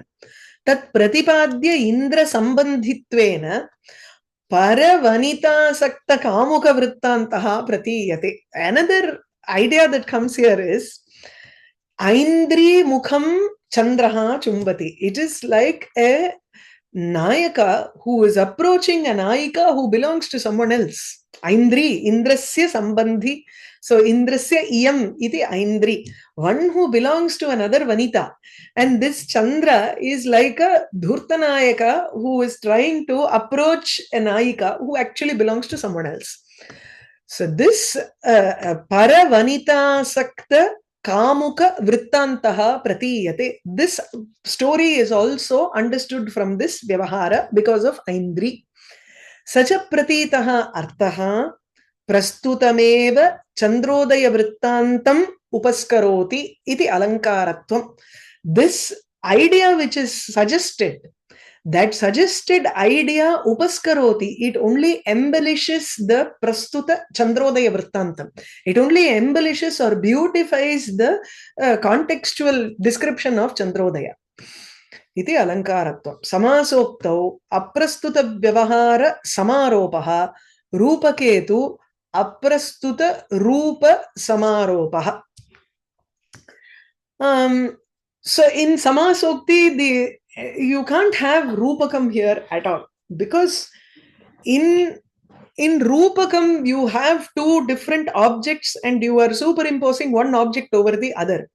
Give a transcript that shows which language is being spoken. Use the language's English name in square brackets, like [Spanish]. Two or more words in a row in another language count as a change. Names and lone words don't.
[Sanskrit] तत् प्रतिपाद्य इन्द्र सम्बन्धित्वेन परवनिता सक्त कामुक वृत्तान्तः प्रतीयते. [English] Another idea that comes here is [Sanskrit] ऐन्द्री मुखं चन्द्रः चुम्बति. [English] It is like a Nayaka who is approaching a Nayika who belongs to someone else. [Sanskrit] ऐन्द्री, इन्द्रस्य सम्बन्धी. So इन्द्रस्य इयम् इति ऐन्द्री, [English] one who belongs to another Vanita. And this Chandra is like a Dhurtanayaka who is trying to approach a Nayika who actually belongs to someone else. So this [Sanskrit] परवनिता सक्त कामुक वृत्तान्तः प्रतीयते. [English] This story is also understood from this Vyavahara because of Aindri. [Sanskrit] स च प्रतीतः अर्थः प्रस्तुतमेव चन्द्रोदय वृत्तान्तम् उपस्करोति इति अलङ्कारत्वम्. [English] This idea which is suggested, that suggested idea upaskaroti, it only embellishes the [Sanskrit] प्रस्तुत चन्द्रोदय वृत्तान्तम्. [English] It only embellishes or beautifies the contextual description of Chandrodaya. [Sanskrit] इति अलङ्कारत्वम्. समासोक्तौ अप्रस्तुत व्यवहार समारोपः रूपके तु अप्रस्तुत रूप समारोपः. [English] So in Samasokti, you can't have Rupakam here at all, because in Rupakam you have two different objects and you are superimposing one object over the other.